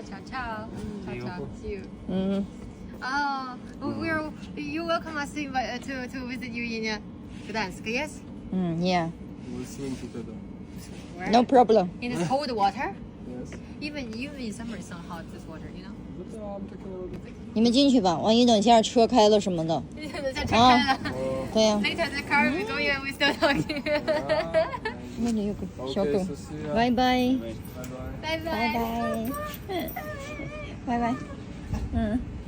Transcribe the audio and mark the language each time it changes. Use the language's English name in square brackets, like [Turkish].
[English] Ciao. See you. Oh, you welcome us to visit you in Gdansk, yes? Yeah. We'll swim together. Where? No problem. In this cold water? Yes. Even in summer, it's not hot, this water, you know? But I'm talking about it. [Chinese] 你们进去吧，万一等下车开了什么的。在车开了。对呀。 [English] Later the car will go and we still talking. [Chinese] 那里有个小 [English] Okay, [Chinese] 狗 [English] so。 see ya. [Chinese] 拜拜。 [English] Bye bye. [Chinese] 拜拜拜。拜。拜拜。